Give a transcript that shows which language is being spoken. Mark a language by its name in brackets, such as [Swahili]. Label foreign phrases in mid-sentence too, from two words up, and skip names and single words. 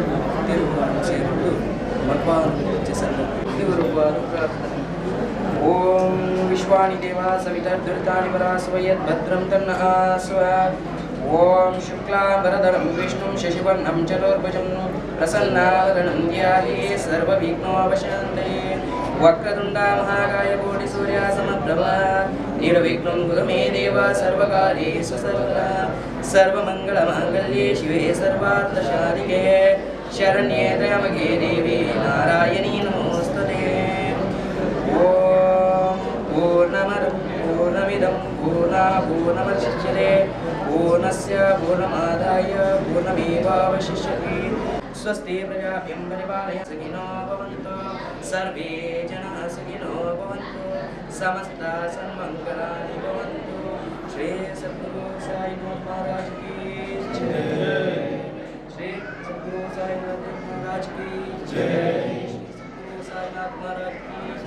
[Sanskrit] ತಿರುಗುಗಳನ್ನು ಸೇರಿಟ್ಟು ಮಲ್ಪಾವನ್ನು ಸಂದರ್ಭ ಓಂ ವಿಶ್ವಾನಿ ದೇವ ಸವಿತರ್ಧೃತಾನಿ ವರಾಸ್ವಯದ್ ಭದ್ರಂ ತನ್ನಃ ಸ್ವಾತ್ ಓಂ ಶುಕ್ಲಾಂಬರಧರಂ ವಿಷ್ಣುಂ ಶಶಿವರ್ಣಂ ಚತುರ್ಭುಜಂ ಪ್ರಸನ್ನಾವರಣಂ ಧ್ಯಾಯೇ ಸರ್ವವಿಘ್ನೋಪಶಾಂತಯೇ ವಕ್ರತುಂಡ ಮಹಾಕಾಯ ಕೋಟಿ ಸೂರ್ಯ ಸಮಪ್ರಭ ನಿರ್ವಿಘ್ನಂ ಕುರು ಮೇ ದೇವ ಸರ್ವಕಾರ್ಯೇಷು ಸರ್ವದಾ ಸರ್ವಮಂಗಳಮಾಂಗಲ್ಯೆ ಶಿವೆ ಸರ್ವಾರ್ಥಶಾಲಿಕೆ ಶರಣ್ಯೇ ತ್ರ್ಯಂಬಕೆ ದೇವಿ ನಾರಾಯಣೀ ನಮೋಸ್ತುತೇ ಓಂ ಪೂರ್ಣಮದಃ ಪೂರ್ಣಮಿದಂ ಪೂರ್ಣಾತ್ ಪೂರ್ಣಮುದಚ್ಯತೆ ಪೂರ್ಣಸ್ಯ ಪೂರ್ಣಮಾದಾಯ ಪೂರ್ಣಮೇವಾವಶಿಷ್ಯತೆ ಸ್ವಸ್ತಿ ಪ್ರಜಾಭ್ಯಂ ಪರಿಪಾಲಯ ಸುಖಿನೋ ಭವಂತು ಸರ್ವೇ ಜನಾಃ ಸುಖಿನೋ ಭವಂತು ಸಮಸ್ತ ಸನ್ಮಂಗಲಾನಿ ಭವಂತು ಶ್ರೀ ಸದ್ಗುರು ಸಾಯಿನಾಥ ಮಹಾರಾಜ್ [Hindi] की जय [Sanskrit] ಶ್ರೀ ಸದ್ಗುರು ಸಾಯಿನಾಥ ಮಹಾರಾಜ್ [Hindi] की जय [Sanskrit] ಶ್ರೀ ಸದ್ಗುರು ಸಾಯಿನಾಥ ಮಹಾರಾಜ್ ಕಿ